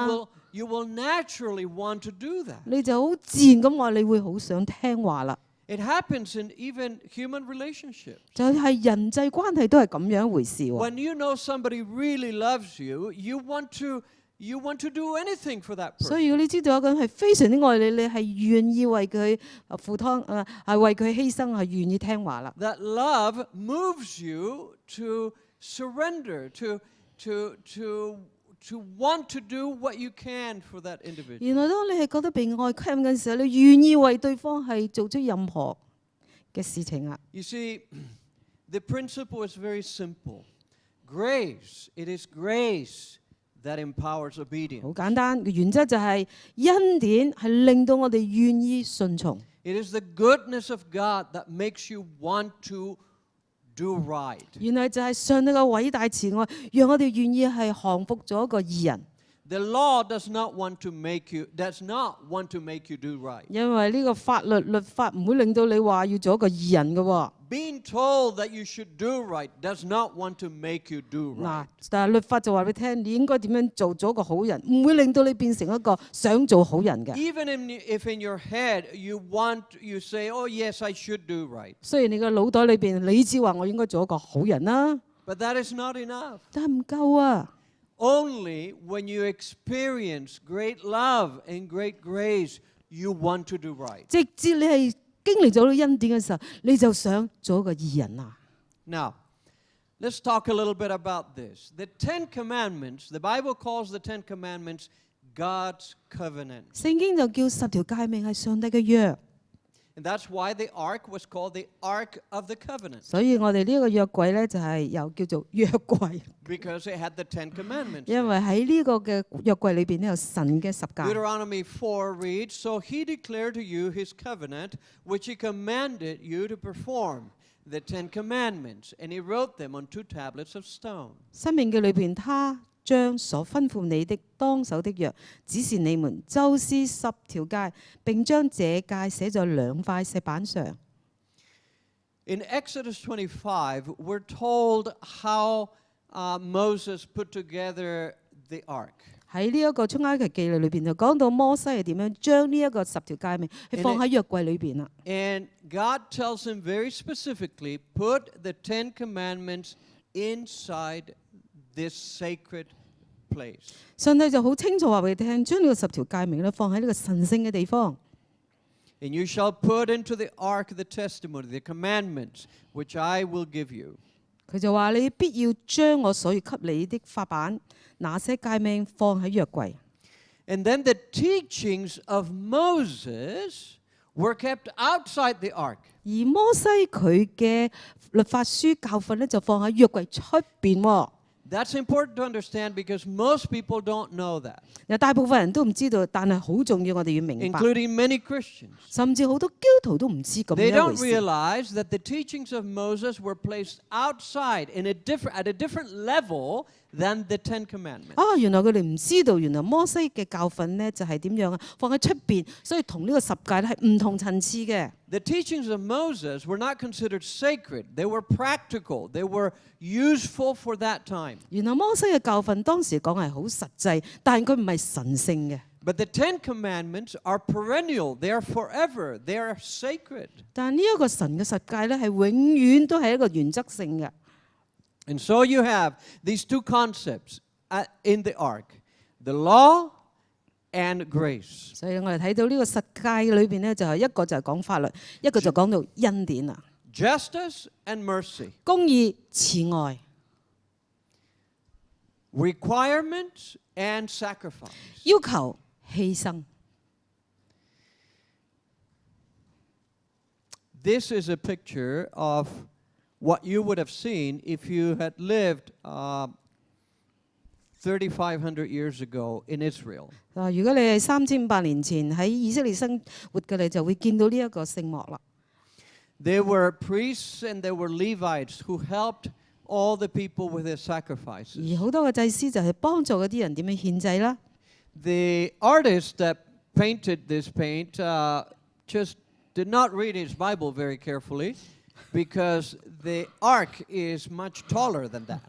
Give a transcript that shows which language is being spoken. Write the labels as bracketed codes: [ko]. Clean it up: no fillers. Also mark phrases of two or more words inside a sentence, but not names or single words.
[en] You will naturally want to do that. [yue] 你就好自然咁話，你會好想聽話啦。 [en] It happens in even human relationships. [yue] 就係人際關係都係咁樣一回事喎。 [en] When you know somebody really loves you, you want to do anything for that [yue] 所 [en] person. [yue] 以如果你知道有個人係非常之愛你，你係願意為佢付湯係為佢犧牲，係願意聽話啦。 [en] That love moves you to surrender, to want to do what you can for that individual. [yue] 原來當你係覺得被愛吸引嘅時候，你願意為對方係做出任何嘅事情啊。 [en] You see, the principle is very simple. Grace, it is grace that empowers [yue] 好 [en] obedience. [yue] 簡單嘅原則就係恩典係令到我哋願意順從。 [en] It is the goodness of God that makes you want to do right. [yue] 原來就係上帝嘅偉大慈愛，讓我哋願意係降服咗一個義人。 [en] The law does not want to make you do right. [yue] 因為呢個律法唔會令到你話要做一個義人嘅喎。 [en] Being told that you should do right does not want to make you do [yue] 嗱 [en] right.， [yue] 但係律法就話俾你聽，你應該點樣做一個好人，唔會令到你變成一個想做好人嘅。 [en] Even if in your head you say, oh yes, I should do right. [yue] 雖然你個腦袋裏邊理智話我應該做一個好人啦， [en] But that is not enough. [yue] 但係唔夠啊！ [en] Only when you experience great love and great grace, you want to do right. [yue] 直至你係經歷咗呢恩典嘅時候，你就想做一個義人啊！ [en] Now, let's talk a little bit about this. The Ten Commandments, the Bible calls the Ten Commandments God's covenant. [yue] 聖經就叫10條誡命係上帝嘅約， [en] And that's why the ark was called the Ark of the Covenant. [yue] 所以我哋呢個約櫃咧就係又叫做約櫃， [en] Because it had the Ten Commandments. [yue] 因為喺呢個嘅約櫃裏邊咧有神嘅10誡。 [en] Deuteronomy 4 reads, So he declared to you his covenant, which he commanded you to perform, the Ten Commandments, and he wrote them on 2 tablets of stone. [yue] 申命記裏邊，他將所吩咐你的當守的約指示你們，就是10條誡，並將這誡寫在2塊石板上。 [en] In Exodus 25, we're told how Moses put together the ark. [yue] 喺呢一個出埃及記裏邊就講到摩西係點樣將呢一個10條誡命係放喺約櫃裏邊啦。 [en] And God tells him very specifically, put the Ten Commandments inside this sacred place. [yue] 上帝就好清楚話俾你聽，將呢個10條誡命咧放喺呢個神聖嘅地方。 [en] And you shall put into the ark the testimony, the commandments, which I will give you. [yue] 佢就話你必要將我所要給你的法版那些誡命放喺約櫃。 [en] And then the teachings of Moses were kept outside the ark. [yue] 而摩西佢嘅律法書教訓咧就放喺約櫃出邊喎。 [en] That's important to understand because most people don't know that, [yue] 有大部分人都唔知道，但係好重要，我哋要明白。 [en] including many Christians. [yue] 甚至好多基督徒都唔知咁 [en] They [yue] 樣一 [en] don't [yue] 回事。 [en] realize that the teachings of Moses were placed outside at a different level than the Ten Commandments. 啊，原來佢哋唔知道，原來摩西嘅教訓咧就係點樣啊？放喺出邊，所以同呢個10誡咧係唔同層次嘅。 the teachings of Moses were not considered sacred. They were practical. They were useful for that time. [yue] 原來摩西嘅教訓當時講係好實際，但係佢唔係神聖嘅。 [en] But the Ten Commandments are perennial. They are forever. They are sacred. [yue] 但係呢一個神嘅實誡咧，係永遠都係一個原則性嘅。 [en] And so you have these two concepts in the ark, the law and grace. [yue] 所以我哋睇到呢個實誡裏邊咧，就係一個就係講法律，一個就講到恩典啦。 [en] Justice and mercy. [yue] 公義、慈愛、 [en] Requirements and sacrifice. [yue] 要求、犧牲。 [en] This is a picture of what you would have seen if you had lived 3,500 years ago in Israel. [yue] 如果你係3500年前喺以色列生活嘅，你就會見到呢一個聖幕啦。 [en] There were priests and there were Levites who helped all the people with their sacrifices. [yue] 而好多嘅祭司就係幫助嗰啲人點樣獻祭啦。 [en] The artist that painted this paint just did not read his Bible very carefully because the ark is much taller than that.